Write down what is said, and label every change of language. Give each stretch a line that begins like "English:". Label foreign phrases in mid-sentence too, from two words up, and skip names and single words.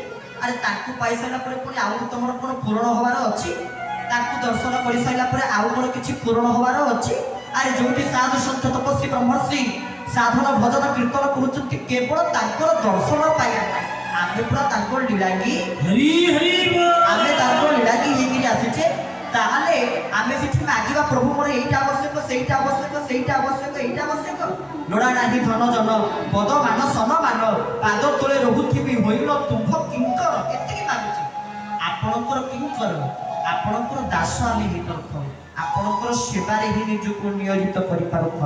Odia: ଆରେ ତାଙ୍କୁ ପାଇସାରିଲା ପରେ ପୁଣି ଆଉ ତମର କଣ ପୂରଣ ହବାର ଅଛି? ତାଙ୍କୁ ଦର୍ଶନ କରିସାରିଲା ପରେ ଆଉ କଣ କିଛି ପୂରଣ ହବାର ଅଛି? ଆରେ ଯୋଉଠି ସାଧୁ ସନ୍ଥ ତପସ୍ୱୀ ବ୍ରହ୍ମର୍ଷି ସାଧନ ଭଜନ କୀର୍ତ୍ତନ କରୁଛନ୍ତି କେବଳ ତାଙ୍କର ଦର୍ଶନ ପାଇବା ପାଇଁ। ଆମେ ପୁରା ତାଙ୍କର ଲୀଳାଙ୍ଗୀ, ହରି ହରି ବୋଲ ଆମେ ତାଙ୍କର ଲୀଳାଙ୍ଗୀ ହେଇକିରି ଆସିଛେ। ତାହେଲେ ଆମେ ସେଠି ମାଗିବା, ପ୍ରଭୁ ମୋର ଏଇଟା ଆବଶ୍ୟକ, ସେଇଟା ଆବଶ୍ୟକ, ସେଇଟା ଆବଶ୍ୟକ, ଏଇଟା ଆବଶ୍ୟକ। ଲୋଡ଼ା ନାହିଁ ଧନ ଜନ, ପଦ ମାନ ସନ ମାନ, ପାଦ ତଳେ ରହୁଥିବି ହୋଇଲ ତୁମ୍ଭ କିଙ୍କର। ଏତିକି ମାଗୁଛି। ଆପଣଙ୍କର କିଙ୍କର, ଆପଣଙ୍କର ଦାସ ଆମେ ହେଇପାରୁଥାଉ, ଆପଣଙ୍କର ସେବାରେ ହିଁ ନିଜକୁ ନିୟୋଜିତ କରିପାରୁଥାଉ।